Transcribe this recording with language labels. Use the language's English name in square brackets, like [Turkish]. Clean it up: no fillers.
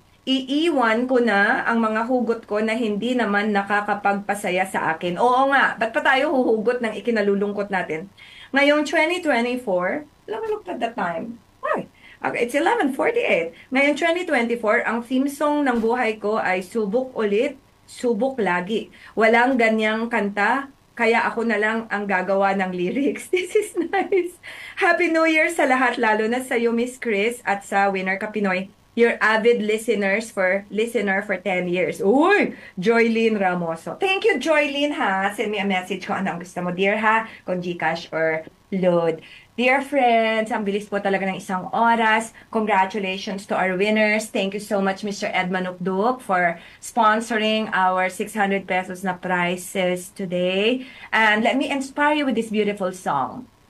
[Filipino] Iiwan ko na ang mga hugot ko na hindi naman nakakapagpasaya sa akin. Oo nga, ba't pa tayo huhugot ng ikinalulungkot natin? Ngayong 2024, [English] let me look at the time. Ay, okay, it's 11:48. [Filipino] Ngayong 2024, ang theme song ng buhay ko ay Subok Ulit, Subok Lagi. Walang ganyang kanta, kaya ako na lang ang gagawa ng lyrics. [English] This is nice. Happy New Year [Filipino] sa lahat, lalo na sa iyo, Miss Chris, at sa Winner Ka Pinoy. [English] Your avid listener for 10 years. Uy! Joylyn Ramoso. Thank you, Joylyn, ha? Send me a message [Filipino] kung anong gusto mo, [English] dear, ha? [Filipino] Kung GCash or load. Dear friends, ang bilis po talaga ng isang oras. [English] Congratulations to our winners. Thank you so much, Mr. Ed Manukduk, for sponsoring our 600 pesos na prizes today. And let me inspire you with this beautiful song.